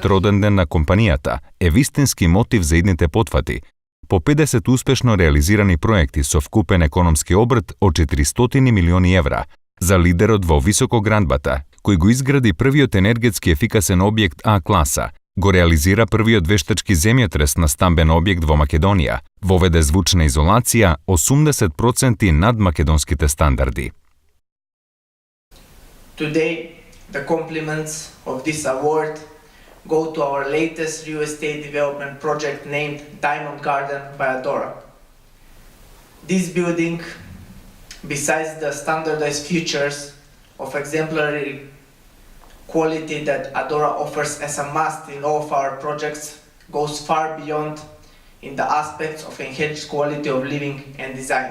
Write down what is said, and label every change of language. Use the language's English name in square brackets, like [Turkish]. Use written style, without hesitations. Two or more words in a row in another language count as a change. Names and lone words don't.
[Macedonian] роден ден на компанијата е вистински мотив за идните потфати, по 50 успешно реализирани проекти со вкупен економски обрт од 400 милиони евра, за лидерот во високоградбата, кој го изгради првиот енергетски ефикасен објект А класа, го реализира првиот вештачки земјотрес на стамбен објект во Македонија, воведе звучна изолација 80% над македонските стандарди. [English] Today, the compliments of this award go to our latest real estate development project named Diamond Garden by Adora. This building, besides the standardized features of exemplary quality that Adora offers as a must in all of our projects, goes far beyond in the aspects of enhanced quality of living and design.